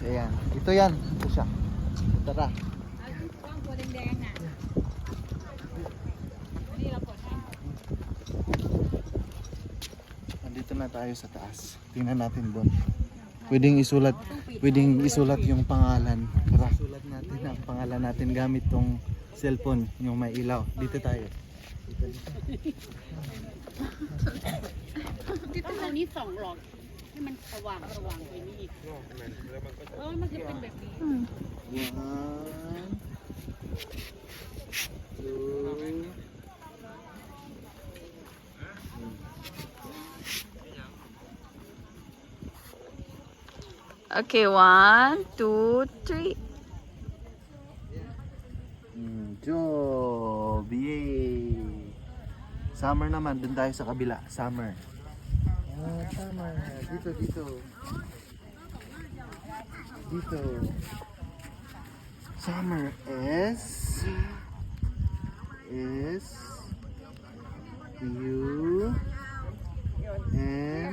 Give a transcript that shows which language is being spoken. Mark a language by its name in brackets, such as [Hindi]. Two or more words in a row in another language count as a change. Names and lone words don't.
[Filipino] Ayan. Ito yan. Ito siya. Tara. Nandito na tayo sa taas. Tingnan natin doon. Pwedeng isulat yung pangalan. Tara. Isulat natin ang pangalan natin gamit tong cellphone, yung may ilaw. Dito tayo. [Thai] ที่ตรงนี้ส่องหลอดให้มันสว่างไปนี่อีกมันจะเป็นแบบนี้ [English] One, two. Okay, 1, 2, 3. Job! Yay! [Filipino] Summer naman, dun tayo sa kabila. Summer. Summer. Dito. Dito. [English] Summer is U M